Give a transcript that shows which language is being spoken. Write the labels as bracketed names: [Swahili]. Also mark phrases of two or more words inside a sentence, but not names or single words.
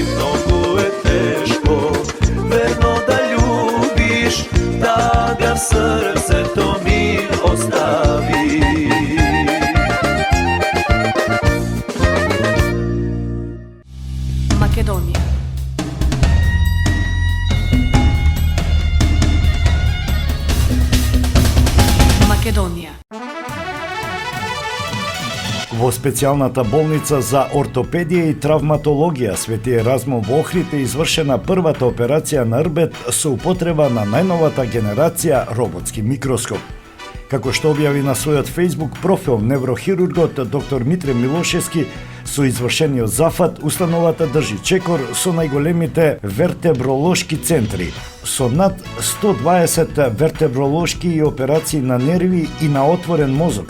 [Serbian] Mnogo je teško, verno da ljubiš, da ga srce to mi ostavi. [Macedonian] Makedonija. Makedonija. Во специјалната болница за ортопедија и травматологија Свети Еразмо во Охрид е извршена првата операција на рбет со употреба на најновата генерација роботски микроскоп. Како што објави на својот Facebook профил неврохирургот доктор Митре Милошевски, со извршениот зафат установата држи чекор со најголемите вертебролошки центри, со над 120 вертебролошки и операции на нерви и на отворен мозок.